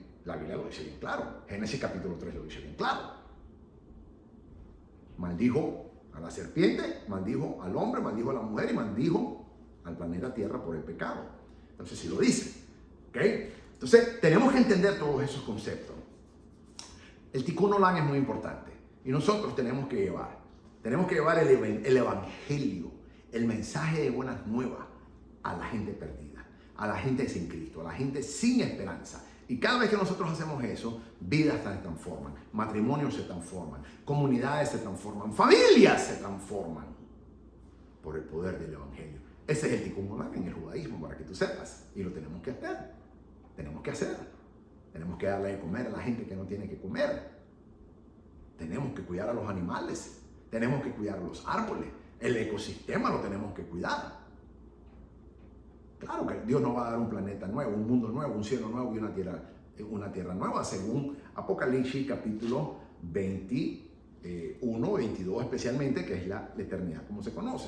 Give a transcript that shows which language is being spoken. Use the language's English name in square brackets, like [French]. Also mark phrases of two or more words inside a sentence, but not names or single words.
[Spanish] La Biblia lo dice bien claro. Génesis capítulo 3 lo dice bien claro. Maldijo a la serpiente, maldijo al hombre, maldijo a la mujer y maldijo al planeta Tierra por el pecado. Entonces sí lo dice. ¿Okay? Entonces tenemos que entender todos esos conceptos. El [Hebrew] tikkun olam [Spanish] es muy importante y nosotros tenemos que llevar el evangelio, el mensaje de buenas nuevas a la gente perdida, a la gente sin Cristo, a la gente sin esperanza. Y cada vez que nosotros hacemos eso, vidas se transforman, matrimonios se transforman, comunidades se transforman, familias se transforman por el poder del evangelio. Ese es el [Hebrew] tikkun olam [Spanish] en el judaísmo, para que tú sepas. Y lo tenemos que hacer. Tenemos que hacer. Tenemos que darle de comer a la gente que no tiene que comer. Tenemos que cuidar a los animales. Tenemos que cuidar los árboles. El ecosistema lo tenemos que cuidar. Claro que Dios nos va a dar un planeta nuevo, un mundo nuevo, un cielo nuevo y una tierra nueva, según Apocalipsis capítulo 21, 22 especialmente, que es la eternidad como se conoce.